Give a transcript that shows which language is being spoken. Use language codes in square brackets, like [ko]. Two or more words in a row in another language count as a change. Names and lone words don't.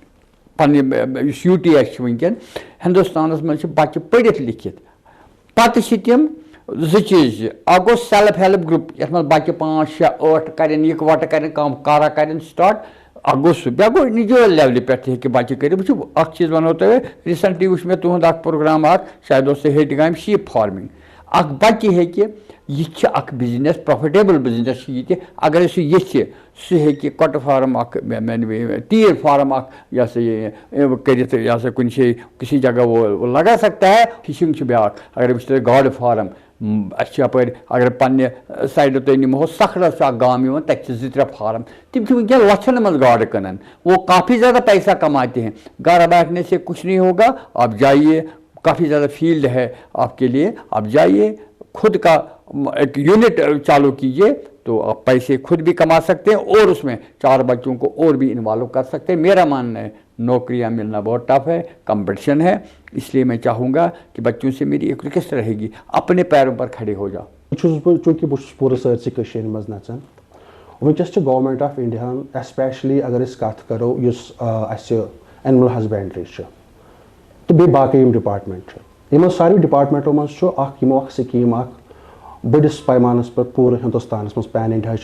[ks] پننہِ یُس یوٗ ٹی ایس چھُ وٕنکیٚن ہندوستانس منٛز چھِ بچہِ پٔرِتھ لیکھِتھ پتہٕ چھِ تِم زٕ چیٖز اکھ گوٚو [en] self help group [ks] یتھ منٛز بچہِ 5 6 8 کرن یِکوٹہٕ کرن کانٛہہ کارا کرن سٹاٹ اکھ گوٚو سُہ بیٛاکھ گوٚو انڈیوجول لیولہِ پٮ۪ٹھ تہِ ہیٚکہِ بچہِ کٔرِتھ وٕچھِو اکھ چیٖز وَنو تۄہہِ ریٖسنٹلی وٕچھ مےٚ تُہُنٛد اکھ پروگرام اکھ شاید اوس سُہ ہیٚٹہِ گامہِ [en] sheep farming [ks] اکھ بچہِ ہیٚکہِ یہِ چھِ اکھ بِزنس [en] profitable business [ks] چھُ ییٚتہِ اگرے سُہ یژھِ سُہ ہیٚکہِ کۄٹہٕ فارم اکھ تیٖر فارم اکھ یہِ ہسا یہِ کٔرِتھ یہِ ہسا کُنہِ جایہِ [ur] کسی جگہ وہ لگا سکتا ہے [ks] فِشنگ چھُ بیٛاکھ اگرے وٕچھو تُہۍ گاڈٕ فارم اَسہِ چھِ یپٲرۍ اگر پننہِ سایڈٕ تُہۍ نِمہو سکھرس چھُ اکھ گام یِوان تتہِ چھِ 2 3 فارم تِم چھِ وٕنکیٚن لچھن منٛز گاڈٕ کٕنان [ur] وہ کافی زیادہ پیسہ کماتے ہیں گھر بیٹھنے سے کچھ نہیں ہوگا آپ جائیے کافی زیادہ فیلڈ ہے آپ کے لیے آپ جائیے خود کا ایک یونٹ چالو کیجیے تو آپ پیسے خود بھی کما سکتے ہیں اور اس میں 4 بچوں کو اور بھی انوالو کر سکتے ہیں میرا ماننا ہے نوکریاں ملنا بہت ٹف ہے کمپٹیشن ہے اس لیے میں چاہوں گا کہ بچوں سے میری ایک ریکویسٹ رہے گی اپنے پیروں پر کھڑے ہو جاؤ [ks] چونکہ بہٕ چھُس پوٗرٕ سٲرسٕے کٔشیٖرِ منٛز نژان وٕنکیٚس چھِ گورمنٹ آف انڈیاہن ایسپیشلی اگر أسۍ کتھ کرو یُس اَسہِ [en] animal husbandry [ks] چھِ تہٕ بیٚیہِ باقٕے یِم ڈپارٹمنٹ چھِ یِمن ساروٕے ڈپارٹمنٹو منٛز چھُ یِمو اکھ سکیٖم اکھ بٔڑِس پیمانس پٮ۪ٹھ پوٗرٕ ہندوستانس منٛز پین انڈیاہٕچ